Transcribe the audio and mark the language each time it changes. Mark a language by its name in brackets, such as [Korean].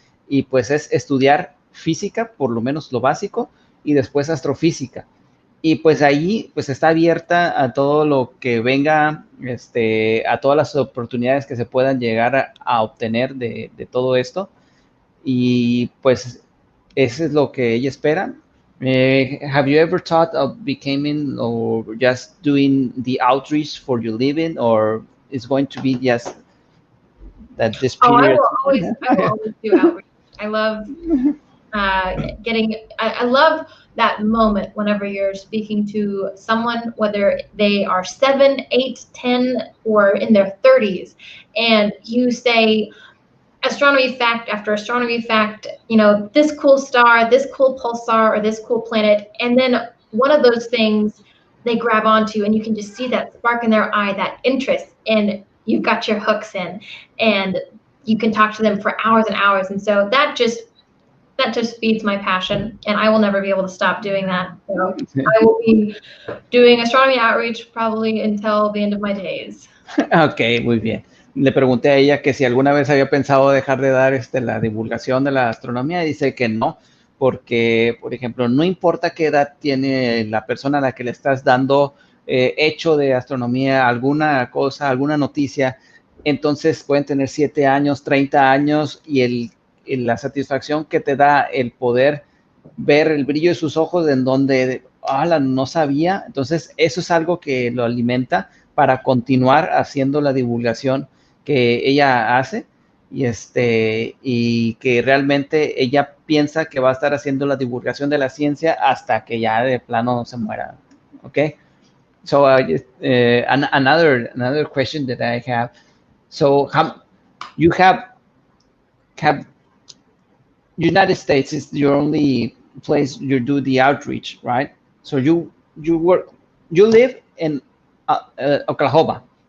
[Spanish] Y pues es estudiar física, por lo menos lo básico, y después astrofísica. Y pues ahí pues está abierta a todo lo que venga, a todas las oportunidades que se puedan llegar a obtener de todo esto. Y pues eso es lo que ella espera. [English] Have you ever thought of becoming or just doing the outreach for your living, or it's going to be just that this Oh, period? I will always do outreach. I love I love that moment whenever you're speaking to someone, whether they are 7, 8, 10, or in their 30s, and you say astronomy fact after astronomy fact, you know, this cool star, this cool pulsar, or this cool planet, and then one of those things they grab onto, and you can just see that spark in their eye, that interest, and you've got your hooks in, and you can talk to them for hours and hours. And so that just feeds my passion, and I will never be able to stop doing that. So I will be doing astronomy outreach probably until the end of my days. [Spanish] Ok, muy bien. Le pregunté a ella que si alguna vez había pensado dejar de dar la divulgación de la astronomía, y dice que no, porque, por ejemplo, no importa qué edad tiene la persona a la que le estás dando hecho de astronomía, alguna cosa, alguna noticia, entonces pueden tener 7 años, 30 años, y la satisfacción que te da el poder ver el brillo de sus ojos en donde, no sabía, entonces eso es algo que lo alimenta para continuar haciendo la divulgación que ella hace, y que realmente ella piensa que va a estar haciendo la divulgación de la ciencia hasta que ya de plano se muera. [English] Okay, so another question that I have. So you have United States is your only place you do the outreach, right? So you live in Oklahoma.